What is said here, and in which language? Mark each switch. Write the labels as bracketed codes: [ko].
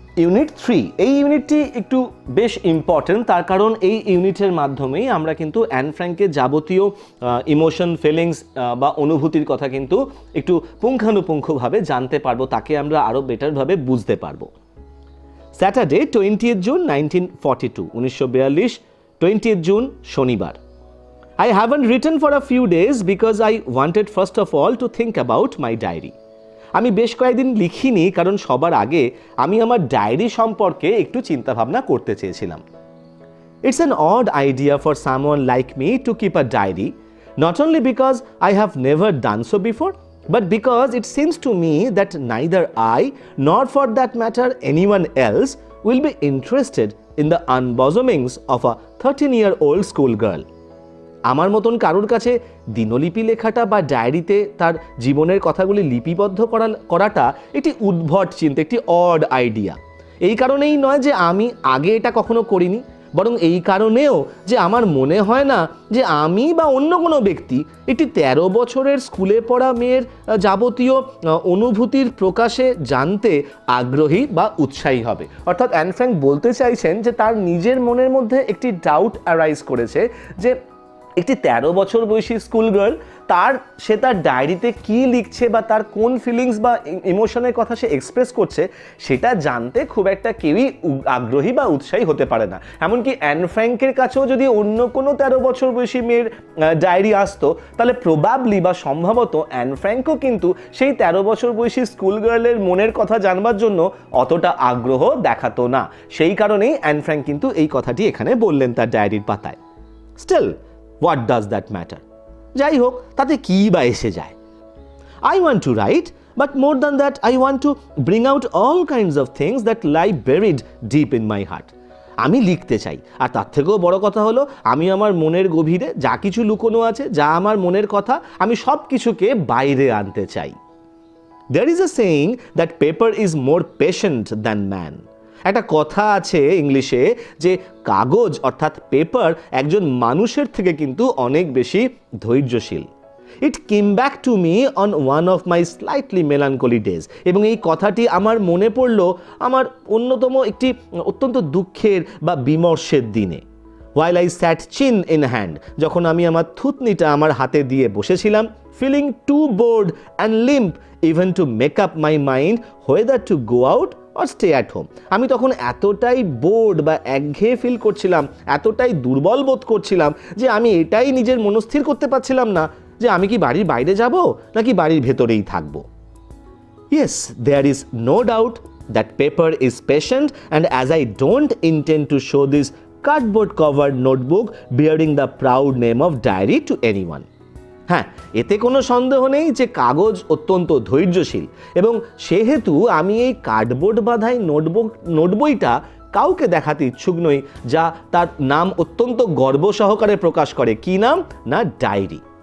[bn] Unit 3, এই ইউনিটটি একটু বেশ ইম্পর্টেন্ট, তার কারণ এই ইউনিটের মাধ্যমেই আমরা কিন্তু অ্যান ফ্র্যাঙ্কের যাবতীয় ইমোশন, ফিলিংস বা অনুভূতির কথা কিন্তু একটু পুঙ্খানুপুঙ্খভাবে জানতে পারবো, তাকে আমরা আরও বেটারভাবে বুঝতে পারবো। Saturday 20th June 1942, 1942 20th June শনিবার। [en] I haven't written for a few days because I wanted first of all to think about my diary. [bn] আমি বেশ কয়েকদিন লিখিনি কারণ সবার আগে আমি আমার ডায়েরি সম্পর্কে একটু চিন্তাভাবনা করতে চেয়েছিলাম। [en] It's an odd idea for someone like me to keep a diary, not only because I have never done so before, but because it seems to me that neither I, nor for that matter anyone else, will be interested in the unbosomings of a 13-year-old schoolgirl. [bn] আমার মতন কারোর কাছে দিনলিপি লেখাটা বা ডায়েরিতে তার জীবনের কথাগুলি লিপিবদ্ধ করাটা একটি উদ্ভট চিন্তা, একটি অড আইডিয়া। এই কারণেই নয় যে আমি আগে এটা কখনো করিনি, বরং এই কারণেও যে আমার মনে হয় না যে আমি বা অন্য কোনো ব্যক্তি একটি 13 বছরের স্কুলে পড়া মেয়ের যাবতীয় অনুভূতির প্রকাশে জানতে আগ্রহী বা উৎসাহী হবে। অর্থাৎ অ্যান ফ্র্যাঙ্ক বলতে চাইছেন যে তার নিজের মনের মধ্যে একটি ডাউট অ্যারাইজ করেছে যে একটি 13 বছর বয়সী স্কুল গার্ল সে তার ডায়েরিতে কি লিখছে বা তার কোন ফিলিংস বা ইমোশনের কথা সে এক্সপ্রেস করছে সেটা জানতে খুব একটা কেউই আগ্রহী বা উৎসাহী হতে পারে না। এমনকি অ্যান ফ্র্যাঙ্কের কাছেও যদি অন্য কোনো 13 বছর বয়সী মেয়ের ডায়েরি আসতো, তাহলে প্রবাবলি বা সম্ভবত অ্যান ফ্র্যাঙ্কও কিন্তু সেই 13 বছর বয়সী স্কুল গার্লের মনের কথা জানবার জন্য অতটা আগ্রহ দেখাতো না। সেই কারণেই অ্যান ফ্র্যাঙ্ক কিন্তু এই কথাটি এখানে বললেন তার ডায়েরির পাতায়। [en] Still, what does that matter? [bn] যাই হোক, তাতে কি বা এসে যায়? [en] I want to write, but more than that, I want to bring out all kinds of things that lie buried deep in my heart. [bn] আমি লিখতে চাই, আর তার থেকেও বড় কথা হলো আমি আমার মনের গভীরে যা কিছু লুকোনো আছে, যা আমার মনের কথা, আমি সব কিছুকে বাইরে আনতে চাই। [en] There is a saying that paper is more patient than man. [bn] একটা কথা আছে ইংলিশে যে কাগজ অর্থাৎ পেপার একজন মানুষের থেকে কিন্তু অনেক বেশি ধৈর্যশীল। [en] It came back to me on one of my slightly melancholy days. [bn] এবং এই কথাটি আমার মনে পড়ল আমার অন্যতম একটি অত্যন্ত দুঃখের বা বিমর্ষের দিনে। [en] while I sat chin in hand, [bn] যখন আমি আমার থুতনিটা আমার হাতে দিয়ে বসেছিলাম, [en] feeling too bored and limp even to make up my mind whether to go out or stay at home. [bn] আমি তখন এতটাই বোর্ড বা একঘেয়ে ফিল করছিলাম, এতটাই দুর্বল বোধ করছিলাম যে আমি এটাই নিজের মনস্থির করতে পারছিলাম না যে আমি কি বাড়ির বাইরে যাব নাকি বাড়ির ভেতরেই থাকব। [en] Yes, there is no doubt that paper is patient, and as I don't intend to show this cardboard covered notebook bearing the proud name of diary to anyone. [bn] হ্যাঁ, এতে কোনো সন্দেহ নেই যে কাগজ অত্যন্ত ধৈর্যশীল, এবং সেহেতু আমি এই কার্ডবোর্ড বাঁধাই নোটবইটা কাউকে দেখাতে ইচ্ছুক নই যা তার নাম অত্যন্ত গর্ব সহকারে প্রকাশ করে। কি নাম? না, ডায়েরি।